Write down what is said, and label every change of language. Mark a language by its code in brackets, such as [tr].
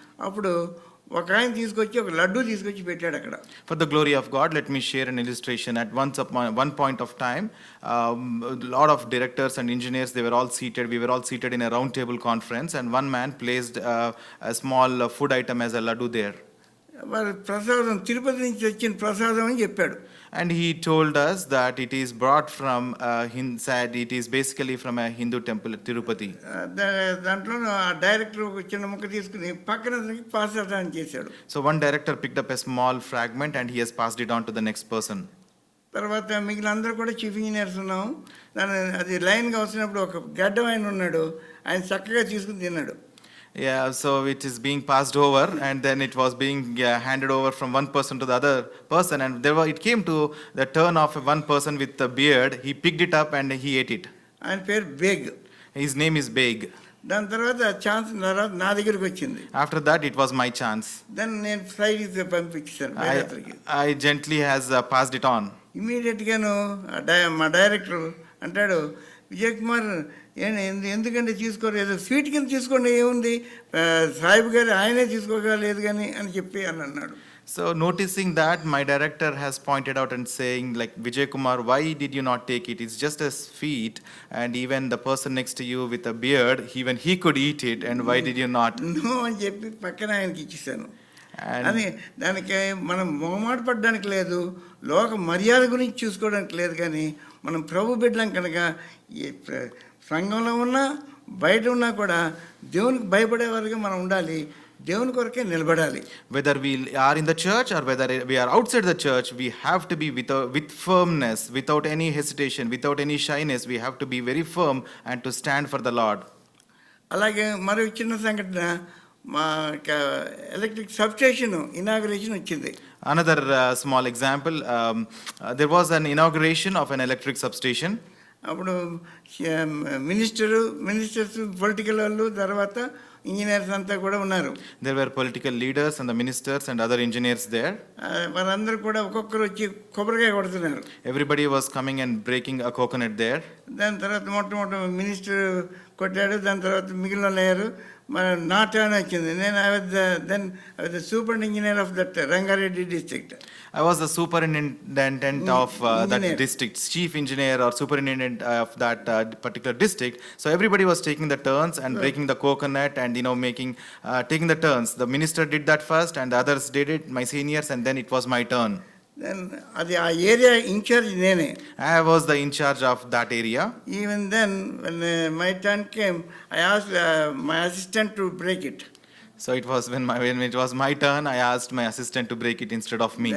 [te] అప్పుడు ఒక ఆయన తీసుకొచ్చి ఒక లడ్డు తీసుకొచ్చి పెట్టాడు అక్కడ. [en] For the glory of God, let me share an illustration. At one point of time, a lot of directors and engineers, they were all seated. We were all seated in a round table conference, and one man placed a small food item as a laddu there. [te] వారి ప్రసాదం తిరుపతి నుంచి వచ్చిన ప్రసాదం అని చెప్పాడు. [en] And he told us that it is brought from it is basically from a Hindu temple at Tirupati. [te] దాంట్లో ఆ director ఒక చిన్న ముక్క తీసుకుని పక్కన పాస్ చేశాడు. [en] So one director picked up a small fragment and he has passed it on to the next person. [te] తర్వాత మిగిలిన అందరూ కూడా చీఫ్ ఇంజనీర్స్ ఉన్నాం. అది లైన్గా వస్తున్నప్పుడు ఒక గడ్డం ఆయన ఉన్నాడు, ఆయన చక్కగా తీసుకుని తిన్నాడు. [en] Yeah, so it is being passed over, and then it was being handed over from one person to the other person, and it came to the turn of one person with a beard. He picked it up and he ate it. [te] ఆయన పేరు Baig. [en] His name is Beg. [te] దాని తర్వాత chance నా దగ్గరికి వచ్చింది. [en] After that, it was my chance. [te] దాన్ని నేను side పంపించాను. [en] I gently has passed it on. [te] ఇమీడియట్గాను మా డైరెక్టర్ అంటాడు, విజయ్ కుమార్ ఎందుకంటే తీసుకోరు, ఏదో స్వీట్ కింద తీసుకోండి, ఏముంది, సాహిబ్ గారు ఆయనే తీసుకోగలేదు కానీ అని చెప్పి అని అన్నాడు. [en] So noticing that, my director has pointed out and saying, like, Vijay Kumar, why did you not take it? It's just a sweet, and even the person next to you with a beard, even he could eat it, and why did you not? [te] No అని చెప్పి పక్కన ఆయనకి ఇచ్చేసాను. అని దానికి మనం మొహమాట పడడానికి లేదు, లోక మర్యాద గురించి చూసుకోవడానికి లేదు. కానీ మనం ప్రభు బిడ్డలం కనుక సంఘంలో ఉన్నా బయట ఉన్నా కూడా దేవునికి భయపడేవారుగా మనం ఉండాలి, దేవుని కొరకే నిలబడాలి. [en] Whether we are in the church or whether we are outside the church, we have to be with firmness, without any hesitation, without any shyness. We have to be very firm and to stand for the Lord. [te] అలాగే మరో చిన్న సంఘటన, మా electric substation inauguration వచ్చింది. [en] Another small example, there was an inauguration of an electric substation. [te] అప్పుడు ministers political వాళ్ళు, తర్వాత engineers అంతా కూడా ఉన్నారు. [en] There were political leaders and the ministers and other engineers there. [te] వారందరూ కూడా ఒక్కొక్కరు వచ్చి కొబ్బరికాయ కొడుతున్నారు. [en] Everybody was coming and breaking a coconut there. [te] దాని తర్వాత మొట్టమొదటి మినిస్టర్ కొట్టాడు, దాని తర్వాత మిగిలిన లేరు. మన నా టర్న్ వచ్చింది. నేను [en] I was the super engineer of that Rangareddy district. I was the superintendent of that Engineer. district, chief engineer or superintendent of that particular district. So everybody was taking the turns and breaking the coconut and taking the turns. The minister did that first and the others did it, my seniors, and then it was my turn. [te] Then అది ఆ area incharge నేనే. [en] I was the in charge of that area. Even then when my turn came I asked my assistant to break it. So it was when it was my turn, I asked my assistant to break it instead of me.